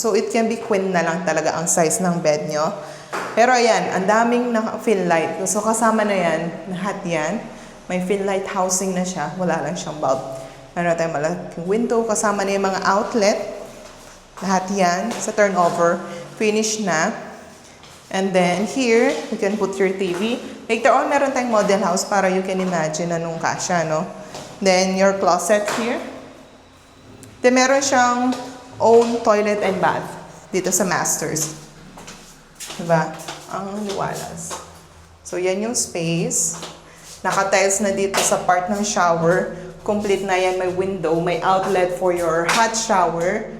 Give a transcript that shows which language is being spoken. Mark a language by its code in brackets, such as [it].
[en] So, it can be queen [tl] na lang talaga ang size ng bed nyo. Pero ayan, ang daming fill light. So, kasama na yan, lahat yan. May fill light housing na siya. Wala lang siyang bulb. Meron tayong malaking window. Kasama na yung mga outlet. Lahat yan sa turnover. Finish na. [en] And then, here, you can put your TV. Later on, meron tayong model house para you can imagine [tl] anong kasya, no? [en] Then, your closet here. Then, [tl] meron siyang [en] own toilet and bath dito sa masters. Diba? [tl] Ang liwalas. So, yan yung space. Naka-tiles na dito sa part ng shower. Complete na yan. May window, may outlet for your hot shower.